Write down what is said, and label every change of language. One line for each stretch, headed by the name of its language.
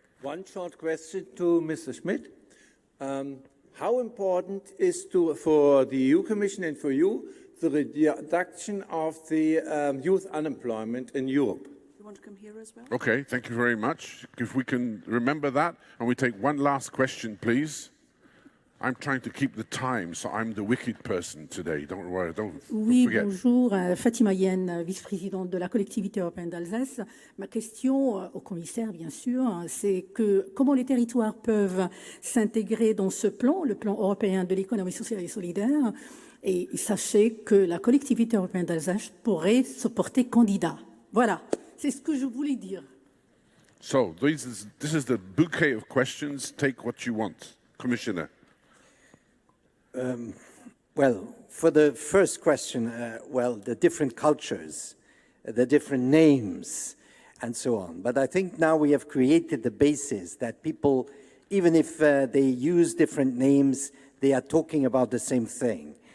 English: One short question to Mr. Schmit. How important is for the EU Commission and for you the reduction of the youth unemployment in Europe? You want to come here as well? Okay, thank you very much. If we can remember that, and we take one last question, please. I'm trying to keep the time, so I'm the wicked person today. Don't worry, don't forget.
French: Bonjour, Fatima Yen, vice-présidente de la collectivité européenne d'Alsace. Ma question au commissaire, bien sûr, c'est que comment les territoires peuvent s'intégrer dans ce plan, le plan européen de l'économie sociale et solidaire. Et sachez que la collectivité européenne d'Alsace pourrait se porter candidat. Voilà, c'est ce que je voulais dire.
English: So, this is the bouquet of questions. Take what you want. Commissioner. Well, for the first question, the different cultures, the different names, and so on. But I think now we have created the basis that people, even if they use different names, they are talking about the same thing.